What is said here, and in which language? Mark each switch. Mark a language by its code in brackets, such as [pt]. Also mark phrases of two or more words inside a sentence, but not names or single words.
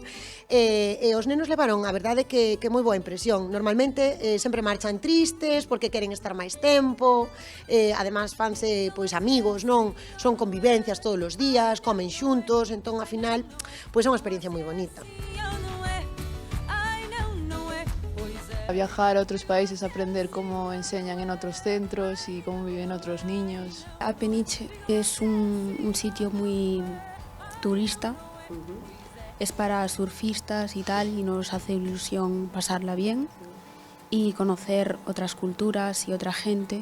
[gl] E os nenos levaron, a verdade, que moi boa impresión. Normalmente sempre marchan tristes porque queren estar máis tempo, además fanse pois amigos, non? Son convivencias todos os días, comen xuntos, entón, ao final, pois é unha experiencia moi bonita. [es] A viajar a otros países, aprender cómo enseñan en otros centros y cómo viven otros niños. A Peniche es un sitio muy turista, es para surfistas y tal, y nos hace ilusión pasarla bien y conocer otras culturas y otra gente.